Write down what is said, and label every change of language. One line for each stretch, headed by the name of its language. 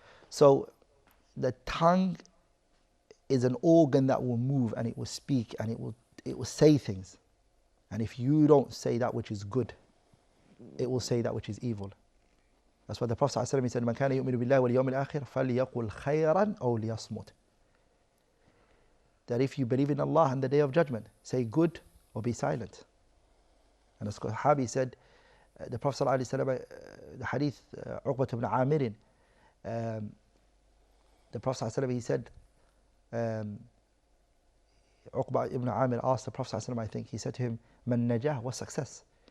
English: So the tongue is an organ that will move and it will speak and it will say things. And if you don't say that which is good, it will say that which is evil. That's why the Prophet ﷺ said,
Arabic: من كان يؤمن بالله واليوم الآخر فليقل خيرا أو ليصمت.
English: That if you believe in Allah and the Day of Judgment, say good or be silent. And the Sahabi said, the Prophet ﷺ, the hadith, Uqbat ibn Amir, the Prophet ﷺ, he said, Uqba ibn Amir asked the Prophet ﷺ, I think, he said to him,
Arabic: Man najah,
English: was success?